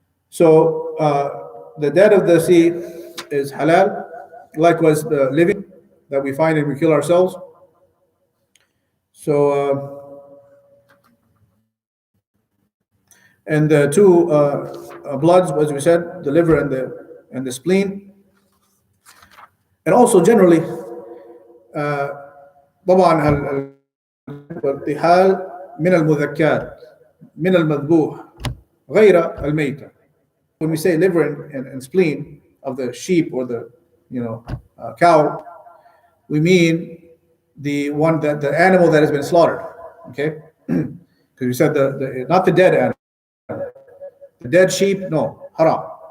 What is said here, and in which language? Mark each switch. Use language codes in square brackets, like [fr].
[en] So the dead of the sea is halal. Likewise, the living that we find and we kill ourselves. So and the two bloods, as we said, the liver and the spleen. And also generally, [ar] طبعا الارتحال من المذكات من المذبوح غير الميتة. [en] When we say liver and spleen of the sheep or the cow, we mean the animal that has been slaughtered. Okay, because we said not the dead animal, the dead sheep, no, haram.